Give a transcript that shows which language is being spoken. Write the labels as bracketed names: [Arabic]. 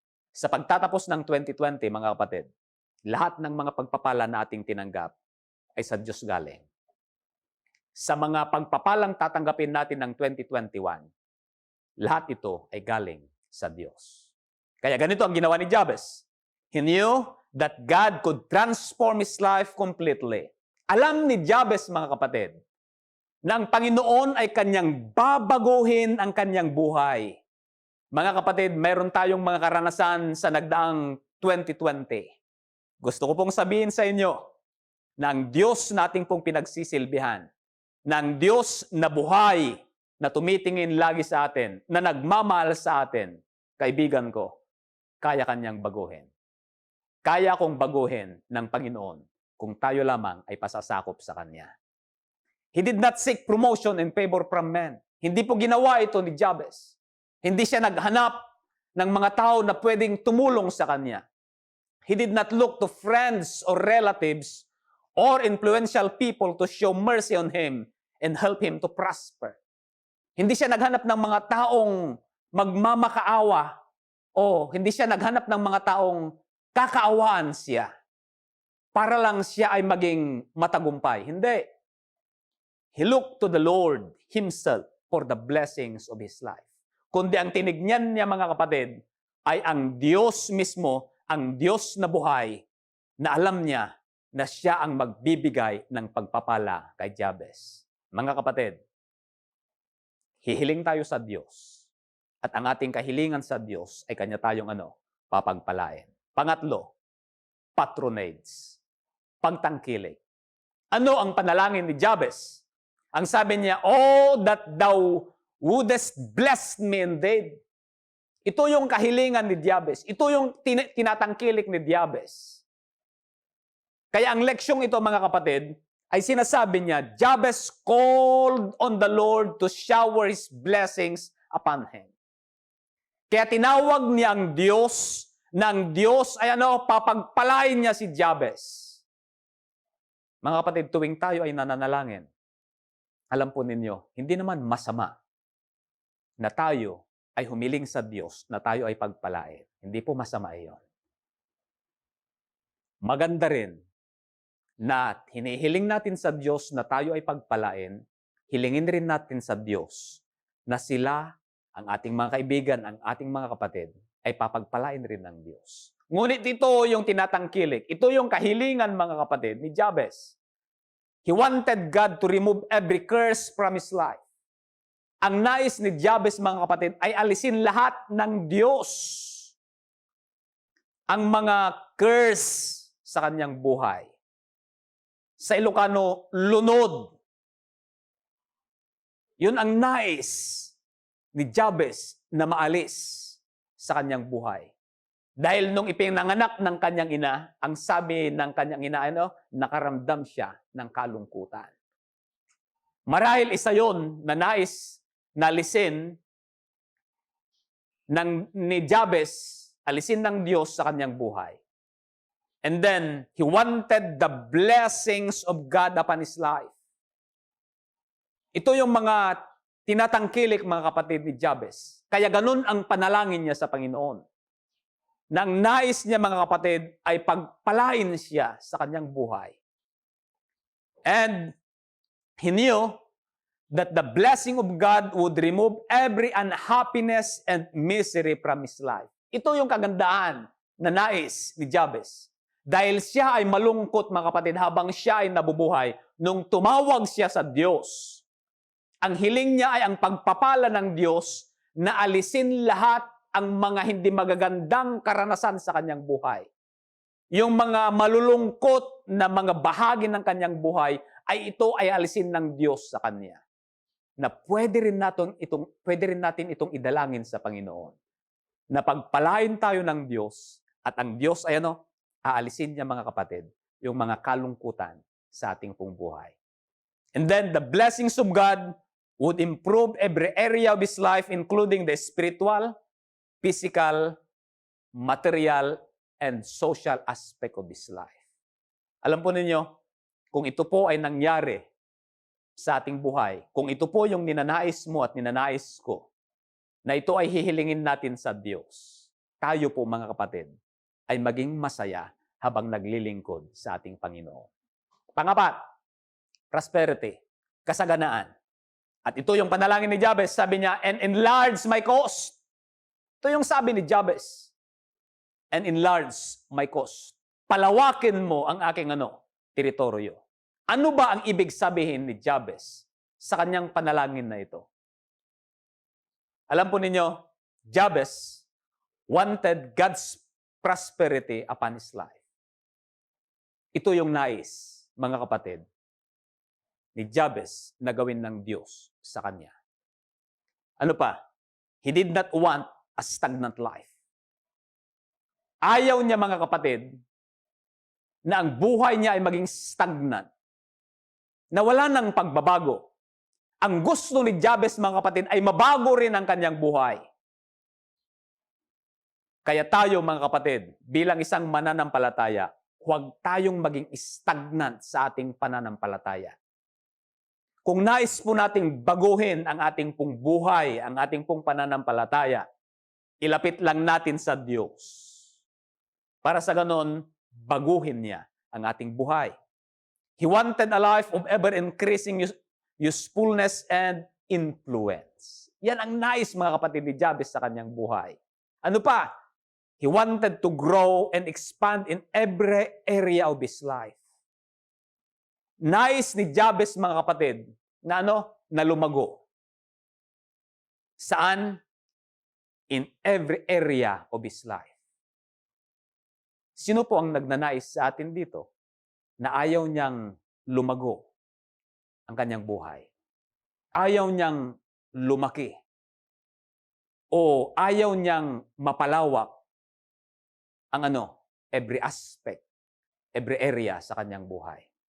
[Filipino] Sa pagtatapos ng 2020, mga kapatid, lahat ng mga pagpapala na ating tinanggap ay sa Diyos galing. Sa mga pagpapalang tatanggapin natin ng 2021, lahat ito ay galing sa Diyos. Kaya ganito ang ginawa ni Jabez. [English] He knew that God could transform his life completely. [Filipino] Alam ni Jabez, mga kapatid, na ang Panginoon ay kanyang babaguhin ang kanyang buhay. Mga kapatid, mayroon tayong mga karanasan sa nagdaang 2020. Gusto ko pong sabihin sa inyo na ang Diyos nating pong pinagsisilbihan, na ang Diyos na buhay, na tumitingin lagi sa atin, na nagmamahal sa atin, kaibigan ko, kaya kanyang baguhin. Kaya kong baguhin ng Panginoon kung tayo lamang ay pasasakop sa Kanya. [English] He did not seek promotion and favor from men. [Filipino] Hindi po ginawa ito ni Jabez. Hindi siya naghanap ng mga tao na pwedeng tumulong sa Kanya. [English] He did not look to friends or relatives or influential people to show mercy on him and help him to prosper. [Filipino] Hindi siya naghanap ng mga taong magmamakaawa o hindi siya naghanap ng mga taong kakaawaan siya para lang siya ay maging matagumpay. Hindi. [English] He looked to the Lord Himself for the blessings of His life. [Filipino] Kundi ang tinignan niya, mga kapatid, ay ang Diyos mismo, ang Diyos na buhay, na alam niya na siya ang magbibigay ng pagpapala kay Jabez. Mga kapatid, hihiling tayo sa Diyos. At ang ating kahilingan sa Diyos ay Kanya tayong papagpalain. Pangatlo, patronage. Pagtangkilik. Ano ang panalangin ni Jabez? Ang sabi niya, [English] "Oh, that thou wouldest bless me indeed." [Filipino] Ito yung kahilingan ni Jabez. Ito yung tinatangkilik ni Jabez. Kaya ang leksyong ito, mga kapatid, ay sinasabi niya, [English] Jabez called on the Lord to shower His blessings upon him. [Filipino] Kaya tinawag niya ang Diyos, ng Diyos ay papagpalain niya si Jabez. Mga kapatid, tuwing tayo ay nananalangin, alam po ninyo, hindi naman masama na tayo ay humiling sa Diyos na tayo ay pagpalain. Hindi po masama iyon. Maganda rin na hinihiling natin sa Diyos na tayo ay pagpalain, hilingin rin natin sa Diyos na sila, ang ating mga kaibigan, ang ating mga kapatid, ay papagpalain rin ng Diyos. Ngunit ito yung tinatangkilik. Ito yung kahilingan, mga kapatid, ni Jabez. [English] He wanted God to remove every curse from his life. [Filipino] Ang nais ni Jabez, mga kapatid, ay alisin lahat ng Diyos ang mga curse sa kanyang buhay. Sa Ilocano, lunod. Yun ang nais ni Jabez na maalis sa kanyang buhay. Dahil nung ipinanganak ng kanyang ina, ang sabi ng kanyang ina, nakaramdam siya ng kalungkutan. Marahil isa yon na nais na alisin ni Jabez, alisin ng Diyos sa kanyang buhay. [English] And then, he wanted the blessings of God upon his life. [Filipino] Ito yung mga tinatangkilik, mga kapatid, ni Jabez. Kaya ganun ang panalangin niya sa Panginoon. Nang nais niya, mga kapatid, ay pagpalain siya sa kanyang buhay. [English] And he knew that the blessing of God would remove every unhappiness and misery from his life. [Filipino] Ito yung kagandahan na nais ni Jabez. Dahil siya ay malungkot, mga kapatid, habang siya ay nabubuhay, nung tumawag siya sa Diyos, Ang hiling niya ay ang pagpapala ng Diyos na alisin lahat ang mga hindi magagandang karanasan sa kanyang buhay. Yung mga malulungkot na mga bahagi ng kanyang buhay ay ito ay alisin ng Diyos sa kanya. Na pwede rin natin itong idalangin sa Panginoon. Na pagpalain tayo ng Diyos at ang Diyos ay aalisin niya mga kapatid, yung mga kalungkutan sa ating pong buhay. [English] And then the blessings of God would improve every area of his life, including the spiritual, physical, material, and social aspect of his life. [Filipino] Alam po ninyo, kung ito po ay nangyari sa ating buhay, kung ito po yung ninanais mo at ninanais ko, na ito ay hihilingin natin sa Diyos, tayo po mga kapatid, ay maging masaya habang naglilingkod sa ating Panginoon. Pangapat, prosperity, kasaganaan. At ito yung panalangin ni Jabez, sabi niya, [English] and enlarge my coast. [Filipino] Ito yung sabi ni Jabez, [English] and enlarge my coast. [Filipino] Palawakin mo ang aking teritoryo. Ano ba ang ibig sabihin ni Jabez sa kanyang panalangin na ito? Alam po ninyo, [English] Jabez wanted God's prosperity upon his life. [Filipino] Ito yung nais, mga kapatid, ni Jabez na gawin ng Diyos sa kanya. Ano pa? [English] He did not want a stagnant life. [Filipino] Ayaw niya, mga kapatid, na ang buhay niya ay maging stagnant. Na wala ng pagbabago. Ang gusto ni Jabez, mga kapatid, ay mabago rin ang kanyang buhay. Kaya tayo, mga kapatid, bilang isang mananampalataya, huwag tayong maging stagnant sa ating pananampalataya. Kung nais po nating baguhin ang ating pong buhay, ang ating pong pananampalataya, ilapit lang natin sa Diyos. Para sa ganon, baguhin niya ang ating buhay. [English] He wanted a life of ever-increasing usefulness and influence. [Filipino] Yan ang nais, mga kapatid, ni Jabez sa kanyang buhay. Ano pa? [English] He wanted to grow and expand in every area of his life. [Filipino] Nais ni Jabez, mga kapatid, na na lumago. Saan? [English] In every area of his life. [Filipino] Sino po ang nagnanais sa atin dito na ayaw niyang lumago ang kanyang buhay? Ayaw niyang lumaki? O ayaw niyang mapalawak ang [English] every aspect, every area [Filipino] sa kanyang buhay?